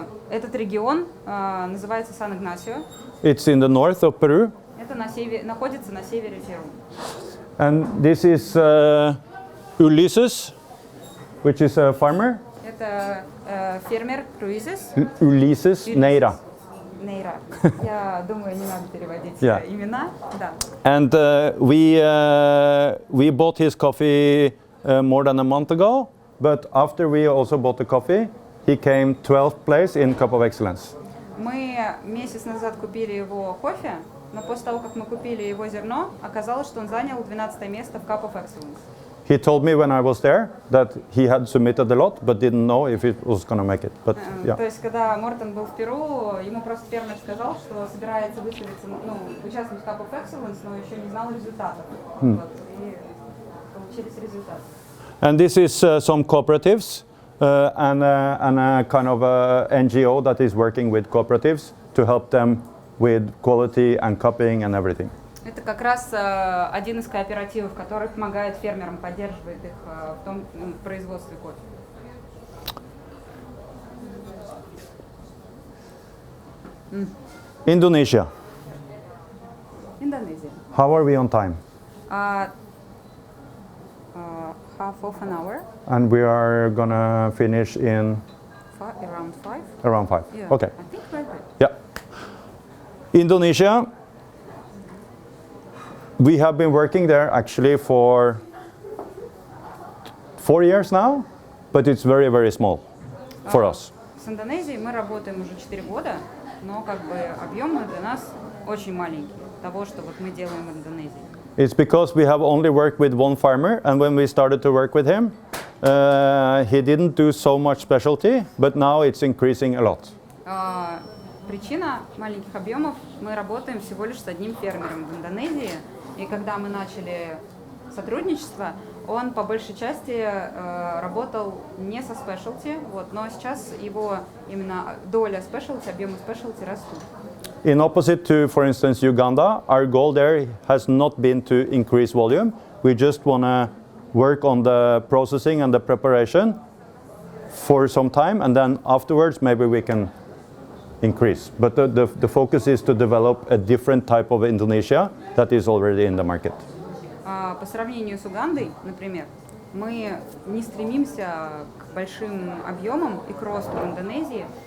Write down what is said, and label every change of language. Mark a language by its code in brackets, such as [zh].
[ru] Этот регион называется Сан-Игнасио. [en] It's in the north of Peru. [ru] Это находится на севере Перу. [en] And this is Ulysses, which is a farmer. [ru] Это фермер Круизес. [en] Ulysses Neira. [ru] Нейра. Я думаю, не надо переводить [en] Yeah. [ru] имена. Да. [en] And we bought his coffee more than a month ago, but after we also bought the coffee, he came 12th place in Cup of Excellence. [ru] Мы месяц назад купили его кофе, но после того, как мы купили его зерно, оказалось, что он занял 12 место в Cup of Excellence. [en] He told me when I was there that he had submitted a lot, but didn't know if it was going to make it. But yeah. [ru] То есть, когда Мортен был в Перу, ему просто фермер сказал, что собирается выставиться, участвовать в Cup of Excellence, но еще не знал результатов. Вот, и получились результаты. [en] And this is some cooperatives and a kind of a NGO that is working with cooperatives to help them with quality and cupping and everything. [ru] Это как раз один из кооперативов, который помогает фермерам, поддерживает их в том производстве кофе. [en] Indonesia. [ru] Индонезия. [en] How are we on time? Half of an hour. And we are gonna finish in Around 5. around 5. Yeah. Okay. I think right. Yeah. Indonesia We have been working there actually for 4 years now, but it's very, very small for us. [ru] С Индонезией мы работаем уже 4 года, но как бы объемы для нас очень маленькие, того, что вот мы делаем в Индонезии. [en] It's because we have only worked with one farmer, and when we started to work with him, he didn't do so much specialty, but now it's increasing a lot. [ru] Причина маленьких объемов: мы работаем всего лишь с одним фермером в Индонезии, и когда мы начали сотрудничество, он по большей части работал не со спешелти, вот, но сейчас его именно доля спешелти, объемы спешелти растут. [en] In opposite to, for instance, Uganda, our goal there has not been to increase volume. We just want to work on the processing and the preparation for some time, and then afterwards maybe we can increase. But the focus is to develop a different type of Indonesia that is already in the market. [ru] По сравнению с Угандой, например, мы не стремимся к большим объемам и к росту в Индонезии.